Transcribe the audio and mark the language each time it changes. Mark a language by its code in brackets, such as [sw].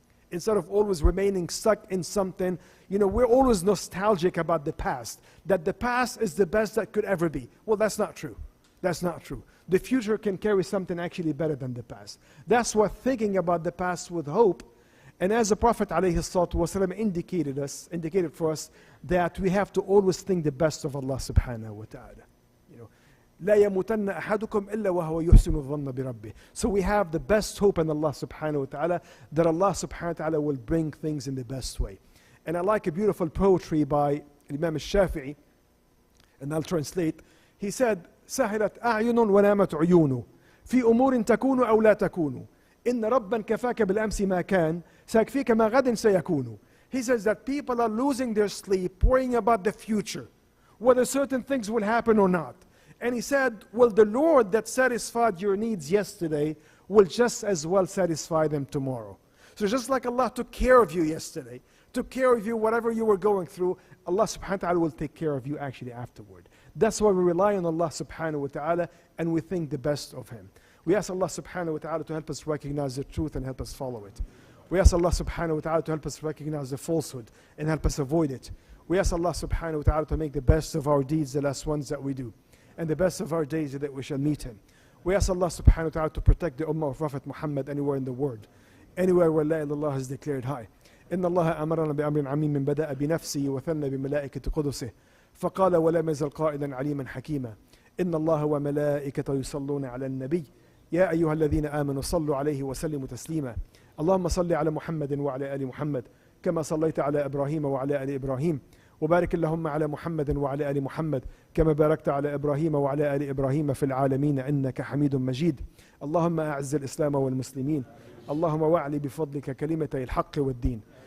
[en] Instead of always remaining stuck in something, you know, we're always nostalgic about the past, that the past is the best that could ever be. Well, that's not true. That's not true. The future can carry something actually better than the past. That's what thinking about the past with hope. And as the Prophet ﷺ indicated for us that we have to always think the best of Allah subhanahu wa ta'ala. You know, [ar] لا يموتن أحدكم إلا وهو يحسن الظن بربه. [en] So we have the best hope in Allah subhanahu wa ta'ala, that Allah subhanahu wa ta'ala will bring things in the best way. And I like a beautiful poetry by Imam al-Shafi'i, and I'll translate. He said, [ar] سهلت أعين ونامت عيون في أمور تكون أو لا تكون إن ربا كفاك بالأمس ما كان سيكفيك ما غد سيكون. [en] He says that people are losing their sleep, worrying about the future, whether certain things will happen or not. And he said, well, the Lord that satisfied your needs yesterday will just as well satisfy them tomorrow. So just like Allah took care of you yesterday, took care of you whatever you were going through, Allah subhanahu wa ta'ala will take care of you actually afterward. That's why we rely on Allah subhanahu wa ta'ala and we think the best of Him. We ask Allah subhanahu wa ta'ala to help us recognize the truth and help us follow it. We ask Allah subhanahu wa ta'ala to help us recognize the falsehood and help us avoid it. We ask Allah subhanahu wa ta'ala to make the best of our deeds the last ones that we do, and the best of our days that we shall meet Him. We ask Allah subhanahu wa ta'ala to protect the ummah of Prophet Muhammad anywhere in the world, anywhere where La ilaha illallah is declared high. [ar] إن الله أمرنا بأمر عميم بدأ بنفسه وثنى بملائكة قدسه فقال ولم يزل قائلا عليما حكيما إن الله وملائكته يصلون على النبي يا أيها الذين آمنوا صلوا عليه وسلموا تسليما اللهم صل على محمد وعلى آل محمد كما صليت على إبراهيم وعلى آل إبراهيم وبارك اللهم على محمد وعلى آل محمد كما باركت على إبراهيم وعلى آل إبراهيم في العالمين إنك حميد مجيد اللهم أعز الإسلام والمسلمين اللهم واعلي بفضلك كلمتي الحق والدين